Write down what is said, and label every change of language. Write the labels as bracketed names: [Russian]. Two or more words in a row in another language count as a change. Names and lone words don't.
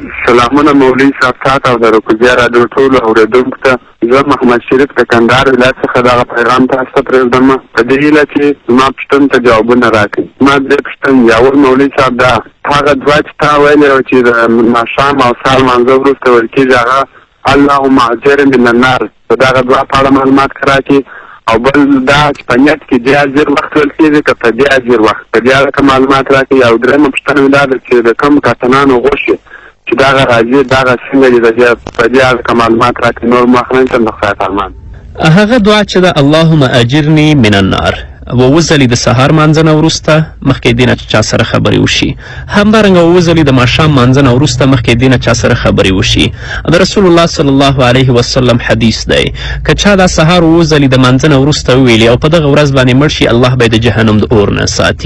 [Pashto] سلامونه مولوي صاحب تاته او د روکزیا راډیو ټولو اورېدونکو ته. زه محمد شریف د کندهار ولایت څخه دغه پیغام تاسو ته پرېږدم په دې هیله چې زما پوښتنو ته ځوابونه راکړي. زما درې پوښتنې. اول مولوي صاحب دا هغه دعا چې تا ویلې وه چې د ماښام او سهار لمانځه وروسته ویل کېږي هغه [Arabic] اللهم اجرني من النار، [Pashto] د دغه دعا په اړه معلومات راکړي. او بل دا چې په نیت کې دې اجر وخت ویل کېږي که په دې اجر وخت، په دې اړه معلومات راکړي. او درېیمه پوښتنه مې دا ده چې د کوم کسانانو غوښې چې دغه راځي دغه څنګه دي په دې اړه معلومات راکړي. نور مخ نه شم د خدای فرمان. هغه دعا چې ده [Arabic] اللهم اجرني من النار، [Pashto] اووه ځلې د سهار مانځه نه وروسته مخکې دې نه چې چا سره خبرې وشي، همدارنګه اووه ځلې د ماښام مانځه نه وروسته مخکې دې نه چا سره خبرې وشي. د رسول الله [Arabic] صلی الله علیه وسلم [Pashto] حدیث دی که چا دا سهار اووه ځلې د مانځه نه وروسته وویلې او په دغه ورځ باندې مړ شي الله به یې د جهنم د اور نه ساتي.